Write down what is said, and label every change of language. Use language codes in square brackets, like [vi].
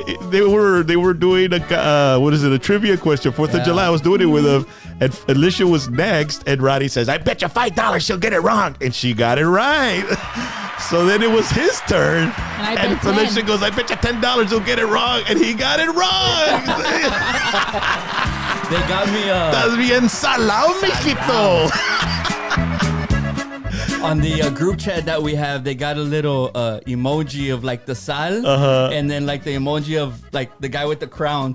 [en] They were doing a trivia question, 4th of July. I was doing it with them, and Alicia was next, and Roddy says, I bet you $5 she'll get it wrong. And she got it right. So then it was his turn. And Felicia goes, I bet you $10 he'll get it wrong. And he got it wrong. They got me. [es] Estás bien salado, mijito. [en] On the group chat that we have, they got a little emoji of like the sal, and then like the emoji of like the guy with the crown.